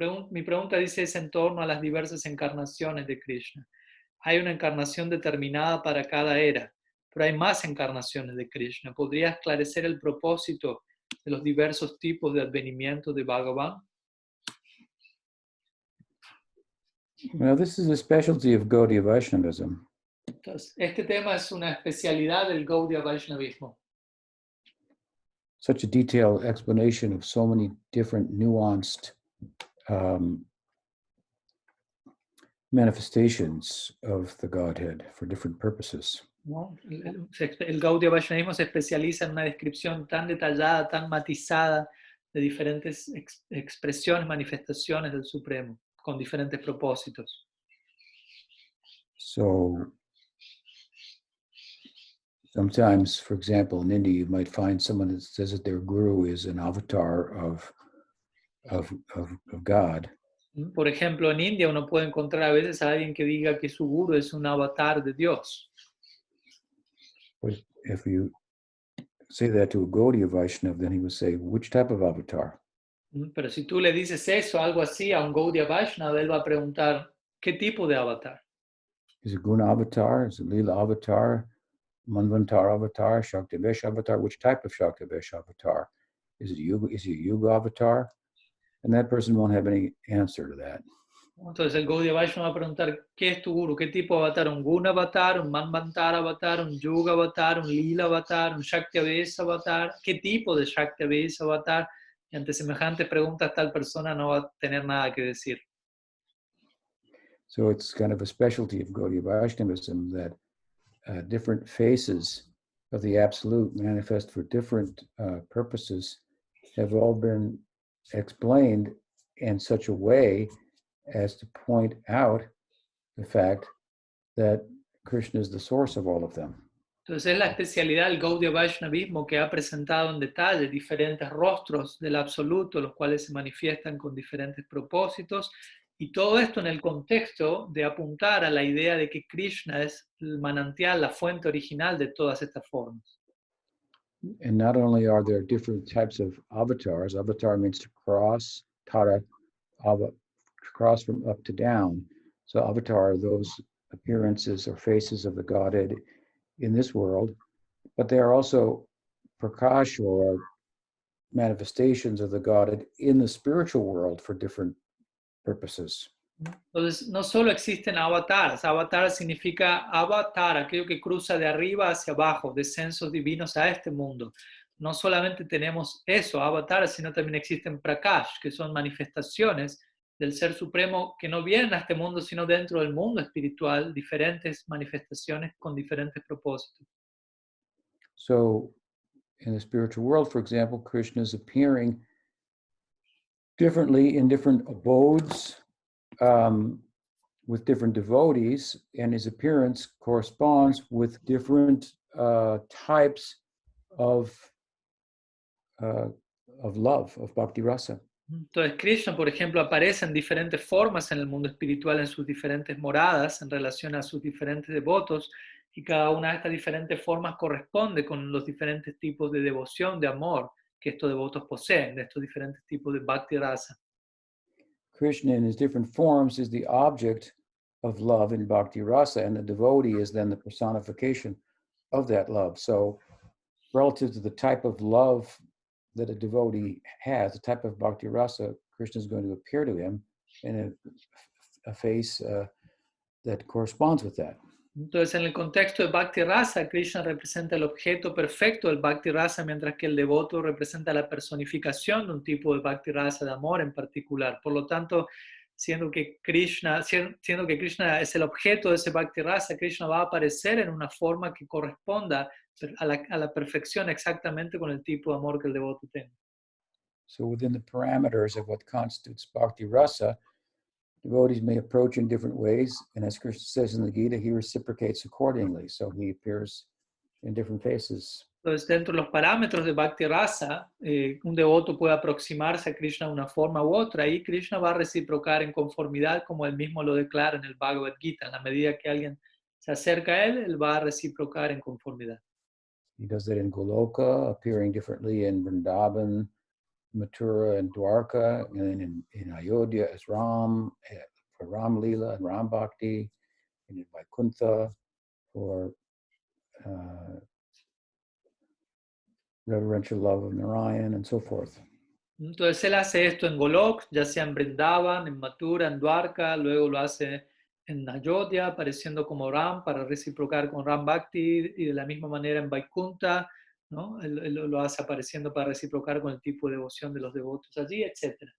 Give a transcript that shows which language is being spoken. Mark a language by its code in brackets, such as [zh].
[es] Mi pregunta dice es en torno a las diversas encarnaciones de Krishna. Hay una encarnación determinada para cada era, pero hay más encarnaciones de Krishna. ¿Podría esclarecer el propósito de los diversos tipos de advenimiento de Bhagavan? [en] Well, this is a specialty of Gaudiya Vaishnavism. [es] Entonces, este tema es una especialidad del Gaudiya Vaishnavismo. [en] Such a detailed explanation of so many different nuanced manifestations of the Godhead for different purposes. [es] ¿No? El Gaudiya Vaishnavismo se especializa en una descripción tan detallada, tan matizada de diferentes expresiones, manifestaciones del Supremo, con diferentes propósitos. [en] So sometimes, for example, in India, you might find someone that says that their guru is an avatar of God. [es] Por ejemplo, en India uno puede encontrar a veces a alguien que diga que su guru es un avatar de Dios. [en] But if you say that to a Gaudiya Vaishnava, then he would say, which type of avatar? [es] Pero si tú le dices eso, algo así, a un Gaudiya Vaishnava, él va a preguntar, ¿qué tipo de avatar? [en] Is it Guna avatar? Is it Lila avatar? Manvantar avatar? Shaktivesh avatar? Which type of Shaktivesh avatar? Is it Yuga avatar? And that person won't have any answer to that. [es] Entonces el Gaudiya Vaishnava va a preguntar, ¿qué es tu guru? ¿Qué tipo de avatar? ¿Un Guna avatar? ¿Un Manvantar avatar? ¿Un Yuga avatar? ¿Un Lila avatar? ¿Un Shaktivesh avatar? ¿Qué tipo de Shaktivesh avatar? Y ante semejantes preguntas tal persona no va a tener nada que decir. [en] So it's kind of a specialty of Gaudiya Vaishnavism that different faces of the Absolute manifest for different purposes have all been explained in such a way as to point out the fact that Krishna is the source of all of them. [es] Entonces es la especialidad del Gaudiya Vaishnavismo que ha presentado en detalle diferentes rostros del absoluto, los cuales se manifiestan con diferentes propósitos, y todo esto en el contexto de apuntar a la idea de que Krishna es el manantial, la fuente original de todas estas formas. [en] And not only are there different types of avatars, avatar means to cross, tara, cross from up to down. So avatar are those appearances or faces of the Godhead in this world, but they are also prakash or manifestations of the Godhead in the spiritual world for different purposes. [es] Entonces, no solo existen avatares. Avatar significa avatar, aquello que cruza de arriba hacia abajo, descensos divinos a este mundo. No solamente tenemos eso, avatar, sino también existen prakash, que son manifestaciones del Ser Supremo que no vienen a este mundo, sino dentro del mundo espiritual, diferentes manifestaciones con diferentes propósitos. [en] So, in the spiritual world, for example, Krishna is appearing differently in different abodes with different devotees, and his appearance corresponds with different types of love, of bhakti rasa. [es] Entonces Krishna, por ejemplo, aparece en diferentes formas en el mundo espiritual, en sus diferentes moradas, en relación a sus diferentes devotos, y cada una de estas diferentes formas corresponde con los diferentes tipos de devoción, de amor que estos devotos poseen, de estos diferentes tipos de bhakti rasa. [en] Krishna in his different forms is the object of love in bhakti rasa, and the devotee is then the personification of that love. So relative to the type of love that a devotee has, the type of bhakti rasa, Krishna is going to appear to him in a face that corresponds with that. [es] Entonces, en el contexto de Bhakti Rasa, Krishna representa el objeto perfecto del Bhakti Rasa, mientras que el devoto representa la personificación de un tipo de Bhakti Rasa, de amor en particular. Por lo tanto, siendo que Krishna es el objeto de ese Bhakti Rasa, Krishna va a aparecer en una forma que corresponda a la perfección exactamente con el tipo de amor que el devoto tenga. [en] So within the parameters of what constitutes Bhakti Rasa, devotees may approach in different ways, and as Krishna says in the Gita, he reciprocates accordingly. So he appears in different faces. [es] Entonces, dentro de los parámetros de Bhakti Rasa, un devoto puede aproximarse a Krishna de una forma u otra, y Krishna va a reciprocar en conformidad, como él mismo lo declara en el Bhagavad Gita. En la medida que alguien se acerca a él, él va a reciprocar en conformidad. [en] He does that in Goloka, appearing differently in Vrindavan, Mathura, and Dwarka, and in Ayodhya as Ram, for Ram Leela and Ram Bhakti, and in Vaikuntha for reverential love of Narayan, and so forth. [es] Entonces él hace esto en Golok, ya sea en Vrindavan, en Mathura, en Dwarka, luego lo hace en Ayodhya, apareciendo como Ram para reciprocar con Ram Bhakti, y de la misma manera en Vaikuntha, ¿no? Él lo hace apareciendo para reciprocar con el tipo de devoción de los devotos allí, etc.